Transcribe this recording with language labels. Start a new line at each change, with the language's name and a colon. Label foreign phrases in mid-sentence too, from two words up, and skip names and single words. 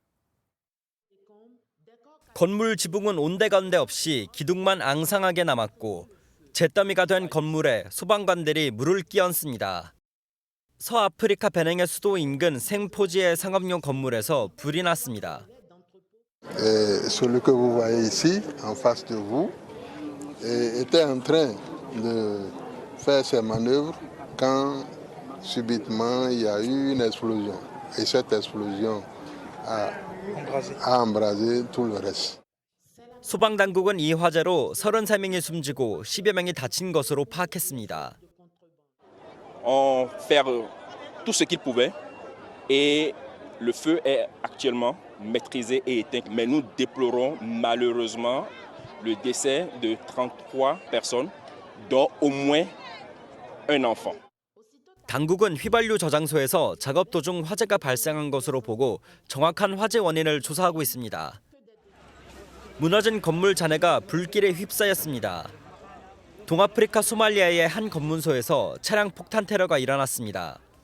Korean: 건물 지붕은 온데간데 없이 기둥만 앙상하게 남았고 잿더미가 된 건물에 소방관들이 물을 끼얹습니다. 서아프리카 베냉의 수도 인근 생포지의 상업용 건물에서 불이 났습니다.
French: Celui que vous voyez ici, en face de vous, était en train de faire ses manœuvres quand subitement il y a eu une explosion. Et cette explosion a embrasé tout le reste.
Korean: 소방당국은 이 화재로 33명이 숨지고 10여 명이 다친 것으로 파악했습니다.
French: faire tout ce qu'il pouvait et le feu est actuellement maîtrisé et éteint. Mais nous déplorons malheureusement le décès de 33 personnes, dont au moins un enfant.
Korean: 당국은 휘발유 저장소에서 작업 도중 화재가 발생한 것으로 보고 정확한 화재 원인을 조사하고 있습니다. 무너진 건물 잔해가 불길에 휩싸였습니다. 동아프리카 소말리아의 한 검문소에서 차량 폭탄 테러가 일어났습니다.